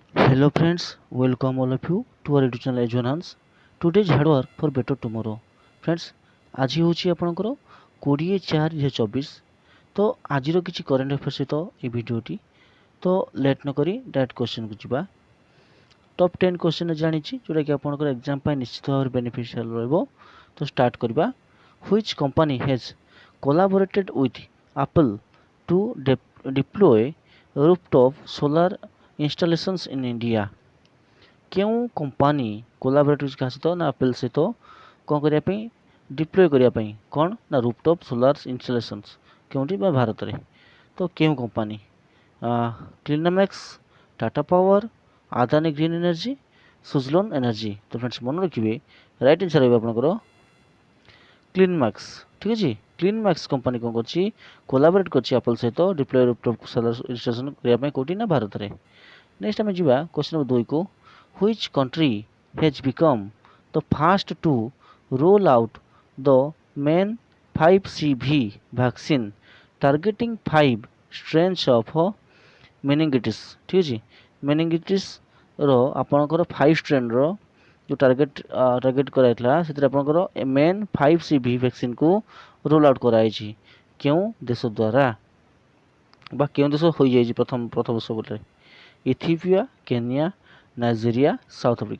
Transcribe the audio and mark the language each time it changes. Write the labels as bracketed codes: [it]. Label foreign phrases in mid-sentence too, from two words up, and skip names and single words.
[en] Hello friends, welcome all of you to our YouTube channel Ejonans. Today's hard work for better tomorrow. Friends, [or] आज ହେଉଛି ଆପଣଙ୍କର 20/4/2024 ତ ଆଜିର କିଛି [en] current affairs [or] ସହିତ ଏ ଭିଡ଼ିଓଟି ତ ଲେଟ୍ ନ କରି [en] direct question [or] ଯିବା। [en] top 10 question [or] ଜାଣିଛି ଯେଉଁଟାକି ଆପଣଙ୍କର ଏକ୍ଜାମ୍ ପାଇଁ ନିଶ୍ଚିତ ଭାବରେ ବେନିଫିସିଆଲ୍ ରହିବ। ତ ଷ୍ଟାର୍ଟ କରିବା। [en] Which company has collaborated with Apple to deploy rooftop solar installations in India? [or] କେଉଁ କମ୍ପାନୀ କୋଲାବରେଟ୍ ହେଉଛି କାହା ସହିତ ନା ଆପେଲ୍ ସହିତ କ'ଣ କରିବା ପାଇଁ ଡିପ୍ଲୟ କରିବା ପାଇଁ କ'ଣ ନା [en] rooftop solar installations [or] କେଉଁଠି ବା ଭାରତରେ। ତ କେଉଁ କମ୍ପାନୀ? କ୍ଲିନାମେକ୍ସ, ଟାଟା ପାୱାର, ଆଦାନୀ ଗ୍ରୀନ୍ ଏନର୍ଜି, ସୁଜଲନ୍ ଏନର୍ଜି। ତ ଫ୍ରେଣ୍ଡସ୍ ମନେ ରଖିବେ [en] right answer [or] ରହିବ ଆପଣଙ୍କର କ୍ଲିନମାକ୍ସ। ଠିକ୍ ଅଛି, କ୍ଲିନମାକ୍ସ କମ୍ପାନୀ କ'ଣ କରୁଛି କୋଲାବରେଟ୍ କରୁଛି ଆପଲ୍ ସହିତ [en] deploy rooftop solar installation [or] କରିବା ପାଇଁ କେଉଁଠି ନା ଭାରତରେ। ନେକ୍ସଟ ଆମେ ଯିବା [en] question number 2 [or] କୁ। [en] Which country has become the first to roll out the main 5CV vaccine targeting 5 strains of meningitis? [hi] ठीक है, [or] meningitis ର ଆପଣଙ୍କର 5 strain ର ଯୋ ଟାର୍ଗେଟ କରାଇଲା ସେତିର ଆପଣଙ୍କର [en] main 5CV vaccine [or] को [en] roll out [or] କରାଇଛି କେଉଁ ଦେଶ ଦ୍ୱାରା ବା କେଉଁ ଦେଶ ହୋଇ ଯାଇଛି ପ୍ରଥମ ସବୁଠୁ ଇଥିଓପିଆ, କେନିଆ, ନାଇଜେରିଆ, ସାଉଥ ଆଫ୍ରିକା।